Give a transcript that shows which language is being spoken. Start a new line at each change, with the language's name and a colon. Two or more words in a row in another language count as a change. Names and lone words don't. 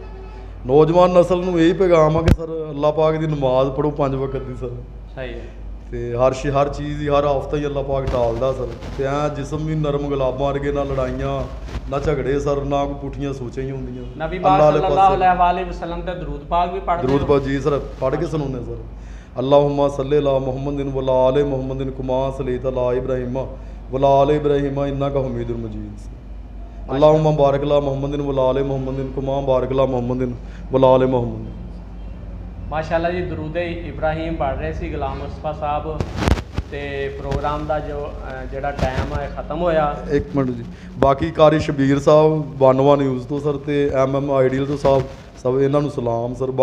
Punjabi: ਨੌਜਵਾਨ ਨਸਲ ਨੂੰ ਇਹੀ ਪੈਗਾਮ ਆ ਕਿ ਸਰ ਅੱਲਾਹ ਪਾਕ ਦੀ ਨਮਾਜ਼ ਪੜ੍ਹੋ 5 ਵਕਤ ਦੀ ਸਰ। ਸਹੀ ਹੈ। ਤੇ ਹਰ ਚੀਜ਼ ਹੀ ਹਰ ਹਫ਼ਤਾ ਹੀ ਅੱਲਾਹ ਪਾਕ ਟਾਲਦਾ ਸਰ। ਤੇ ਐ ਜਿਸਮ ਵੀ ਨਰਮ ਗੁਲਾਬਾਂ ਵਰਗੇ, ਨਾ ਲੜਾਈਆਂ ਨਾ ਝਗੜੇ ਸਰ, ਨਾ ਕੋਈ ਪੁੱਠੀਆਂ ਸੋਚਾਂ ਹੀ ਹੁੰਦੀਆਂ। ਨਬੀ ਪਾਕ
Arabic: صلى الله عليه وسلم
Punjabi: ਤੇ ਦਰੂਦ ਪਾਕ ਵੀ ਪੜ੍ਹਦੇ ਦਰੂਦ ਪਾਕ ਜੀ ਸਰ ਪੜ੍ਹ ਕੇ ਸੁਣਾਉਂਦੇ ਸਰ।
Arabic: اللهم صل على محمد وعلى آل محمد كما صليت على إبراهيم وعلى آل إبراهيم إنك حميد مجيد. اللهم بارك على محمد وعلى آل محمد كما بارك على محمد وعلى آل محمد.
Punjabi: ਮਾਸ਼ਾਅੱਲਾ ਜੀ ਦਰੂਦ ਇਬਰਾਹੀਮ ਪੜ੍ਹ ਰਹੇ ਸੀ ਗੁਲਾਮ ਮੁਸਤਫਾ ਸਾਹਿਬ ਤੇ ਪ੍ਰੋਗਰਾਮ ਦਾ ਜਿਹੜਾ ਟਾਈਮ ਹੈ ਖਤਮ ਹੋਇਆ। ਇੱਕ ਮਿੰਟ ਜੀ, ਬਾਕੀ ਕਾਰੀ ਸ਼ਬੀਰ ਸਾਹਿਬ 91 ਨਿਊਜ਼ ਤੋਂ ਸਰ ਤੇ MM ਆਈਡੀਅਲ ਤੋਂ ਸਾਹਿਬ, ਸਭ ਇਹਨਾਂ ਨੂੰ ਸਲਾਮ ਸਰ।